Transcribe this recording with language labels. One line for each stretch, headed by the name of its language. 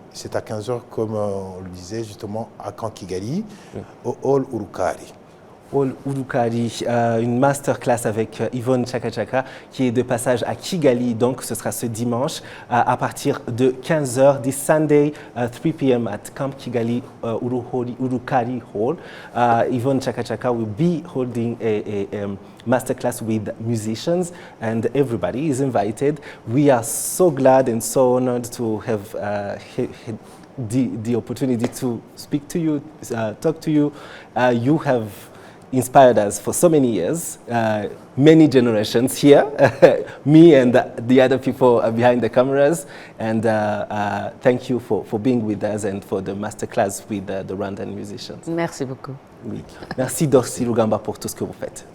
French: C'est à 15h, comme on le disait justement, à Camp Kigali, au Hall Urukari. Hall Urukari, une masterclass avec Yvonne Chaka Chaka qui est de passage à Kigali, donc ce sera ce dimanche à partir de 15h,
English: this Sunday, 3 p.m. at Camp Kigali Urukari Hall. Yvonne Chaka Chaka will be holding a masterclass with musicians and everybody is invited. We are so glad and so honored to have the opportunity to speak to you, talk to you. You have inspired us for so many years, many generations here, me and the other people behind the cameras. And thank you for being with us and for the masterclass with the Rwandan musicians.
French: Merci beaucoup. Oui. Merci Dorcy Lugamba pour tout ce que vous faites.